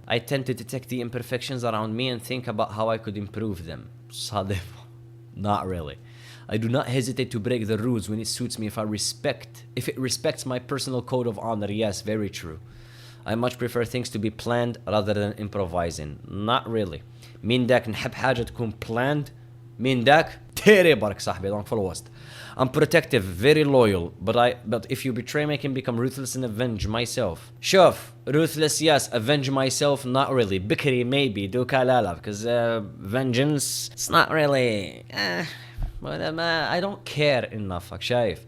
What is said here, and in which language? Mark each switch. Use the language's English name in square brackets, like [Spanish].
[English] I tend to detect the imperfections around me and think about how I could improve them. [French] Ça dépend. [English] Not really. I do not hesitate to break the rules when it suits me if it respects my personal code of honor. Yes, very true. I much prefer things to be planned rather than improvising. Not really. [Arabic] من داك نحب حاجة تكون planned، من داك تيري برك صاحبي دونك في الوسط. [English] I'm protective, very loyal, but if you betray me, I can become ruthless and avenge myself. شوف, ruthless, yes. Avenge myself, not really. بكري, maybe. [Arabic] دوكا لا, [English] because vengeance, it's not really. But I don't care enough. شايف.